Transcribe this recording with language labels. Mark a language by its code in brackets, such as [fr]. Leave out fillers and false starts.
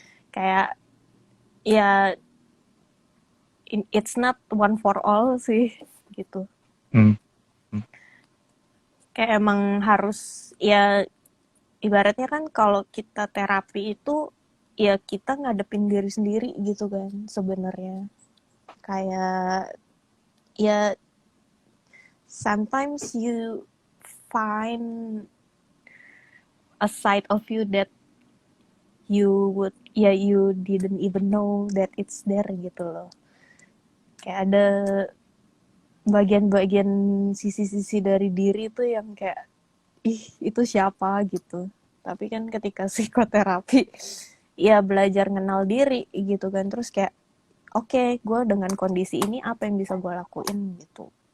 [id] Kayak ya [en] it's not one for all [id] sih gitu. Hmm. Kayak emang harus ya ibaratnya kan kalau kita terapi itu ya kita ngadepin diri sendiri gitu kan sebenarnya. Kayak ya [en] sometimes you find a side of you that you didn't even know that it's there [id] gitu loh. Kayak ada bagian-bagian sisi-sisi dari diri tuh yang kayak ih itu siapa gitu. Tapi kan ketika psikoterapi ya belajar kenal diri gitu kan, terus kayak oke, gue dengan kondisi ini apa yang bisa gue lakuin gitu.